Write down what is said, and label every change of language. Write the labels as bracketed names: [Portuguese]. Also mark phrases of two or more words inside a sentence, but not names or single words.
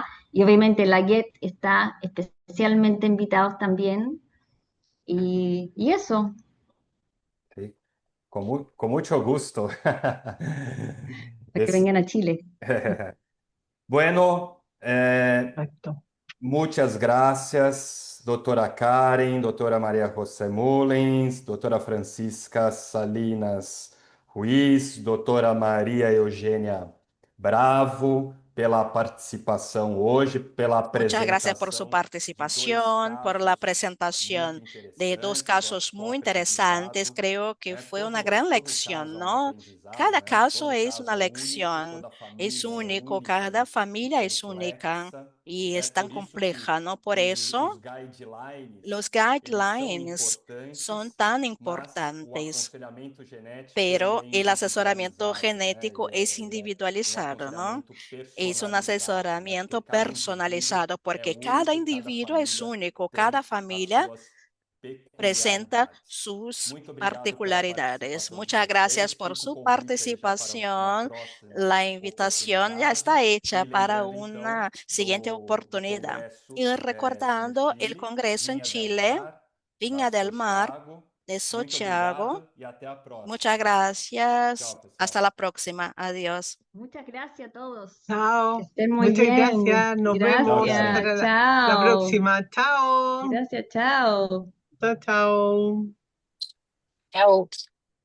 [Spanish] Y obviamente la GET está especialmente invitados también. Y eso, Sí, con mucho gusto. para que vengan a Chile. Bueno, Exacto. muchas gracias, [Portuguese] doutora Karen, doutora Maria José Mullins, doutora Francisca Salinas Ruiz, doutora Maria Eugênia Bravo, pela participação hoje, pela [Spanish] Muchas gracias por su [Portuguese] apresentação de dois [Spanish] participación, por la [Portuguese] casos muito [Spanish] presentación de dos [Portuguese] interessantes, o [Spanish] casos muy [Portuguese] próprio [Spanish] interesantes. [Portuguese] aprendizado, [Spanish] Creo que [Portuguese] né? [Spanish] fue una gran [Portuguese] Todo [Spanish] lección, [Portuguese] caso é um [Spanish] ¿no? [Portuguese] aprendizado, [Spanish] Cada [Portuguese] né? [Spanish] caso [Portuguese] Todo [Spanish] es una [Portuguese] caso é único, [Spanish] lección, [Portuguese] toda [Spanish] es [Portuguese] família é [Spanish] único, [Portuguese] única [Spanish] cada [Portuguese] e [Spanish] familia es única [Portuguese] complexa, [Spanish] y [Portuguese] né? [Spanish] es tan [Portuguese] Por isso que [Spanish] compleja, ¿no? Por [Portuguese] os [Spanish] eso [Portuguese] guidelines, [Spanish] los [Portuguese] eles são [Spanish] guidelines son [Portuguese] importantes, [Spanish] tan [Portuguese] mas o [Spanish] importantes, [Portuguese] aconselhamento genético ele [Spanish] pero [Portuguese] é [Spanish] el asesoramiento [Portuguese] individualizado, né? [Spanish] genético es [Portuguese] Ele é um [Spanish] individualizado, ¿no? [Portuguese] aconselhamento [Spanish] Es un [Portuguese] personalizado, né? Porque [Spanish] asesoramiento [Portuguese] cada indivíduo [Spanish] personalizado [Portuguese] é [Spanish] porque cada [Portuguese] único, cada [Spanish] individuo es [Portuguese] família [Spanish] único, cada [Portuguese] tem as [Spanish] familia [Portuguese] suas [Spanish] presenta [Portuguese] peculiaridades. [Spanish] sus [Portuguese] Muito obrigado pela [Spanish] particularidades. [Portuguese] participação de [Spanish] Muchas gracias [Portuguese] vocês. [Spanish] por [Portuguese] Fica o [Spanish] su [Portuguese] convite aí já para uma [Spanish] participación. [Portuguese] próxima [Spanish] La invitación ya [Portuguese] oportunidade. [Spanish] está hecha [Portuguese] E [Spanish] para [Portuguese] lembrando então [Spanish] una siguiente [Portuguese] do [Spanish] oportunidad. [Portuguese] congresso [Spanish] Y [Portuguese] no [Spanish] recordando el [Portuguese] Chile, [Spanish] Congreso en [Portuguese] Vinha del [Spanish] Chile, [Portuguese] Mar, da [Spanish] Viña del Mar, [Portuguese] Sochago. [Spanish] de [Portuguese] Muito [Spanish] Santiago. [Portuguese] obrigado e até a [Spanish] Muchas [Portuguese] próxima. [Spanish] gracias. [Portuguese] Tchau, [Spanish] Hasta [Portuguese] pessoal. [Spanish] la próxima. Adiós. Muchas gracias a todos. Que Chao. estén muy Muchas bien. gracias. Nos Chao, vemos Karen. hasta Gracias. la Chao. próxima. Chao. Gracias, chao. Chao, chao. Chao.